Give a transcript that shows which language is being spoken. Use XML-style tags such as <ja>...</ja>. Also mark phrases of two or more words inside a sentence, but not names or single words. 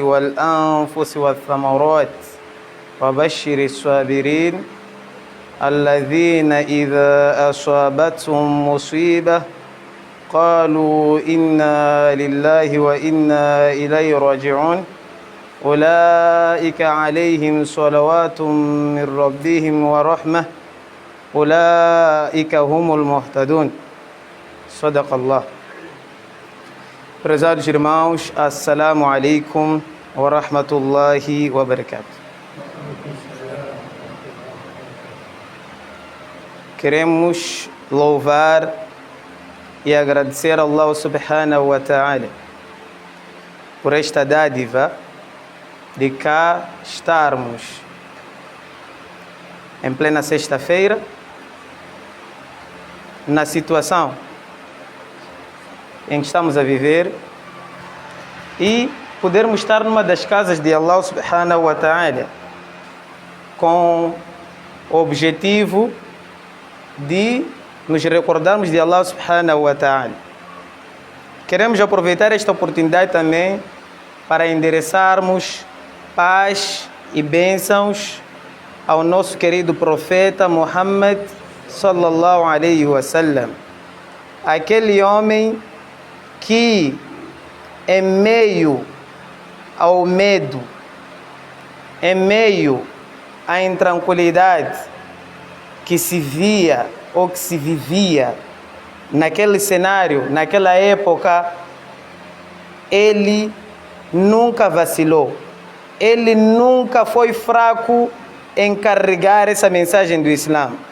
<ar>والأنفس والثمرات وبشر الصابرين الذين إذا أصابتهم مصيبة قالوا إنا لله وإنا إليه راجعون أولئك عليهم صلوات من ربهم ورحمة أولئك هم المهتدون صدق الله.</ar> <pt>Prezados irmãos,</pt> <ar>السلام عليكم ورحمة الله وبركاته.</ar> <pt>Queremos louvar e agradecer a Allah</pt> <ar>سبحانه وتعالى</ar> <pt>por esta dádiva de cá estarmos em plena sexta-feira na situação em que estamos a viver e podermos estar numa das casas de Allah</pt> <ar>سبحانه وتعالى</ar> <pt>com o objetivo de nos recordarmos de Allah</pt> <ar>سبحانه وتعالى.</ar> <pt>Queremos aproveitar esta oportunidade também para endereçarmos paz e bênçãos ao nosso querido profeta Muhammad</pt> <ar>صلى الله عليه وسلم,</ar> <pt>aquele homem que em meio ao medo, em meio à intranquilidade que se via ou que se vivia naquele cenário, naquela época, ele nunca vacilou, ele nunca foi fraco em carregar essa mensagem do Islã.</pt>